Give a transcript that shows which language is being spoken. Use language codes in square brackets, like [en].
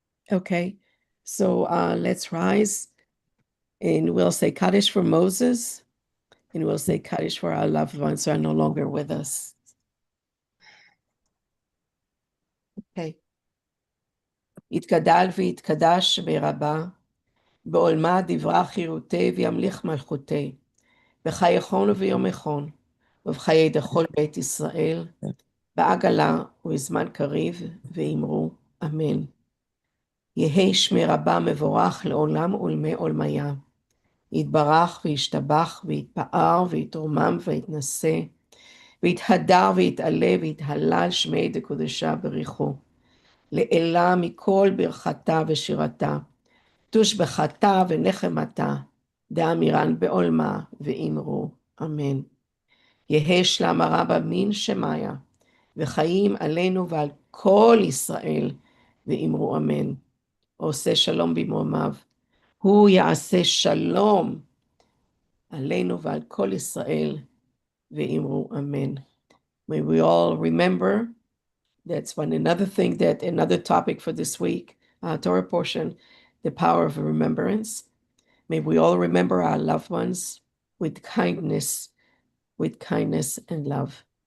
[en] Okay, so let's rise and we'll say Kaddish for Moses and we'll say Kaddish for our loved ones who are no longer with us. Okay. [arc] יתגדל ויתקדש ברבה, בעולמה דברה חירותי וימליך מלכותי, בחייכון וביומכון, ובחיי דכל בית ישראל, בעגלה ובזמן קריב, ואמרו אמן. יהי שמי רבה מבורך לעולם ולמי עולמיה. יתברך וישתבח ויתפאר ויתרומם ויתנשא, ויתהדר ויתעלה ויתהלל שמי דקודשה בריחו. לעילה מכל ברכתה ושירתה, תושבחתה ונחמתה, דאמירן בעולמה ואמרו אמן. יהא שלמה רבה מן שמיה, וחיים עלינו ועל כל ישראל, ואמרו אמן. [he] עושה שלום במרומיו, הוא יעשה שלום עלינו ועל כל ישראל, ואמרו אמן. [en] May we all remember, that's another thing, that another topic for this week, Torah portion, the power of remembrance. May we all remember our loved ones with kindness and love.